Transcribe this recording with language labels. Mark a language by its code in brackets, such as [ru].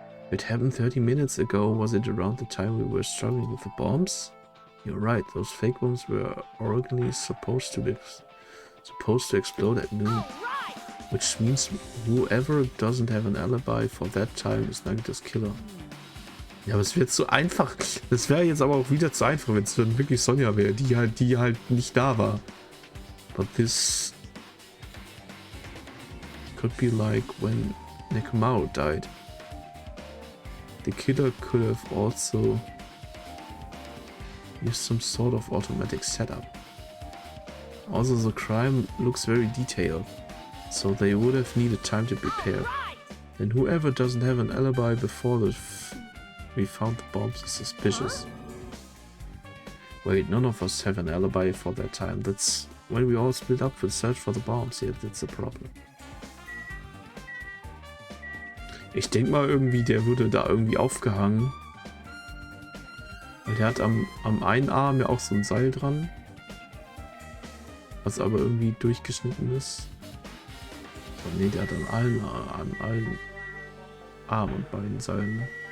[en] It happened 30 minutes ago. Was it around the time we were struggling with the bombs? You're right, those fake bombs were originally supposed to explode at noon. Which means whoever doesn't have an alibi for that time is Nagito's killer. [de] Ja, aber es wird zu einfach. Das wäre jetzt aber auch wieder zu einfach, wenn es dann wirklich Sonja wäre, die halt nicht da war. [en] But this could be like when Nekomao died. The killer could have also used some sort of automatic setup. Also, the crime looks very detailed, so they would have needed time to prepare. And whoever doesn't have an alibi before the We found the bombs is suspicious. Wait, none of us have an alibi for that time. That's when we all split up to search for the bombs. Yeah, that's the problem. [de] Ich denke mal irgendwie, der würde da irgendwie aufgehangen. Weil der hat am einen Arm ja auch so ein Seil dran. Was aber irgendwie durchgeschnitten ist. Oh, nee, der hat an allen Armen und Beinen Seilen. Ne?